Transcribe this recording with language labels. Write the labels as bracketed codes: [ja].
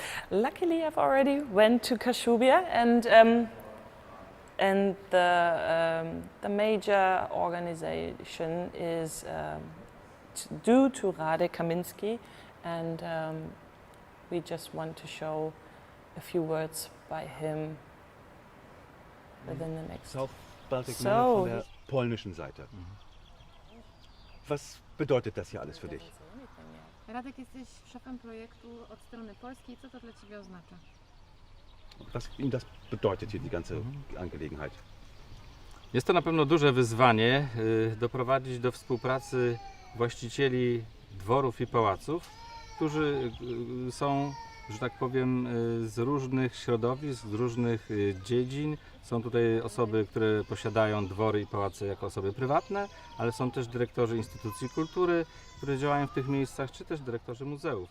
[en] Luckily I've already went to Kashubia, and the major organization is due to Rade Kaminski, and we just want to show a few words by him within the next. [de] South Baltic Manor von der polnischen Seite. Was bedeutet das hier alles für dich? [pl] Radek, jesteś szefem projektu od strony polskiej. Co to dla Ciebie oznacza? [de] Was Ihnen das bedeutet hier, die ganze Angelegenheit? [pl] Jest to na pewno duże wyzwanie doprowadzić do współpracy właścicieli dworów i pałaców, którzy są, że tak powiem, z różnych środowisk, z różnych dziedzin, Są tutaj osoby, które posiadają dwory i pałace jako osoby prywatne, ale są też dyrektorzy instytucji kultury, które działają w tych miejscach, czy też dyrektorzy muzeów.